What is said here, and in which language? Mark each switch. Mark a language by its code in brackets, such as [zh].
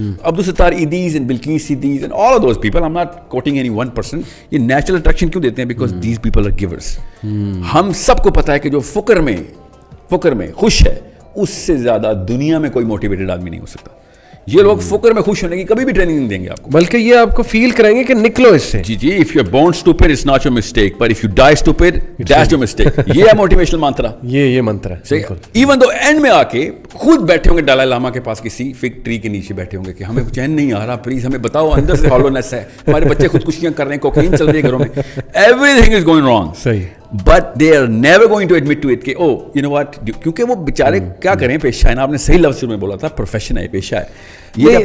[en] Abdul Sattar Edhi's and Bilquis سیدیز and all of those people, I am not quoting any one person, [ur] یہ natural attraction کیوں دیتے ہیں؟ [en] Because these people are givers. [ur] ہم سب کو پتا ہے کہ جو فقر میں خوش ہے, اس سے زیادہ دنیا میں کوئی موٹیویٹڈ آدمی نہیں ہو سکتا. یہ لوگ فقر میں خوش ہونے کی کبھی بھی ٹریننگ نہیں دیں گے آپ کو, بلکہ یہ آپ کو فیل کرائیں گے کہ نکلو اس سے. [en] جی, if you are born stupid it's not your mistake, but if you die stupid that's your mistake. [ur] یہ ہے موٹیویشنل منترا, یہ منترا ہے. ایون دو اینڈ میں آ کے خود بیٹھے ہوں گے ڈالائی لاما کے پاس کسی فگ ٹری کے نیچے بیٹھے ہوں گے کہ ہمیں چین نہیں آ رہا, پلیز ہمیں بتاؤ, اندر سے ہالونیس ہے, ہمارے بچے خودکشیاں کر رہے ہیں, کوکین چل رہی ہے گھروں میں, [en] everything is going wrong. [ur] صحیح. [en] But they are never going to admit to it [ur] کہ [en] oh you know what, [ur] کیونکہ وہ بیچارے کیا کریں, پیشہ ہے نا, آپ نے صحیح لفظ میں بولا تھا, پروفیشن ہے, پیشہ ہے.